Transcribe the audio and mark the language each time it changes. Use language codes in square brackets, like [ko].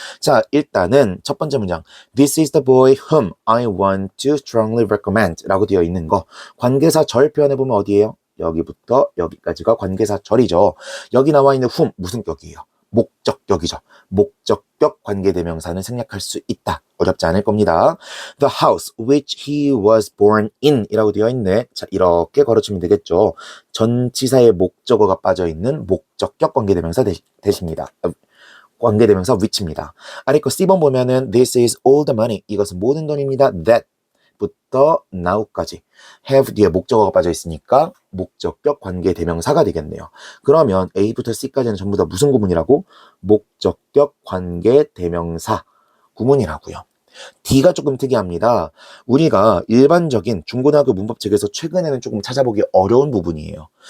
[en] 자, 일단은 첫 번째 문장 This is the boy whom I want to strongly recommend [ko] 라고 되어 있는 거 관계사 절 표현해 보면 어디예요? 여기부터 여기까지가 관계사절이죠. 여기 나와 있는 whom 무슨 격이에요? 목적격이죠. 목적격 관계대명사는 생략할 수 있다. 어렵지 않을 겁니다. [en] The house which he was born in [ko] 이라고 되어 있네. 자, 이렇게 걸어주면 되겠죠. 전치사의 목적어가 빠져있는 목적격 관계대명사 대십니다. 관계대명사 which입니다. 아래 거 C번 보면은 [en] This is all the money. [ko] 이것은 모든 돈입니다. That 부터 now까지 have 뒤에 목적어가 빠져 있으니까 목적격 관계대명사가 되겠네요. 그러면 A부터 C까지는 전부 다 무슨 구문이라고? 목적격 관계대명사 구문이라고요. D가 조금 특이합니다. 우리가 일반적인 중고등학교 문법책에서 최근에는 조금 찾아보기 어려운 부분이에요.